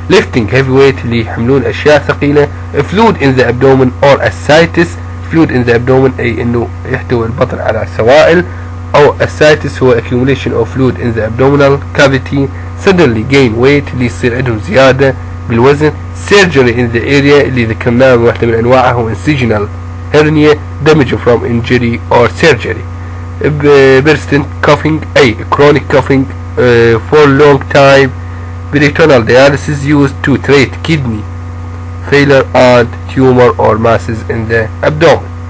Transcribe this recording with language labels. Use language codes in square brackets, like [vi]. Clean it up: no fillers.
[en] lifting heavy weight [ar] اللي يحملون أشياء ثقيلة. [en] fluid in the abdomen or ascites. fluid in the abdomen [ar] أي أنه يحتوي البطن على سوائل، أو [en] ascites هو accumulation of fluid in the abdominal cavity. suddenly gain weight [ar] اللي يصير عندهم زيادة بالوزن. [en] surgery in the area [ar] اللي ذكرناه واحدة من أنواعها هو [en] incisional hernia damage from injury or surgery. persistent coughing أي chronic coughing for long time. peritoneal dialysis used to treat kidney failure and tumor or masses in the abdomen.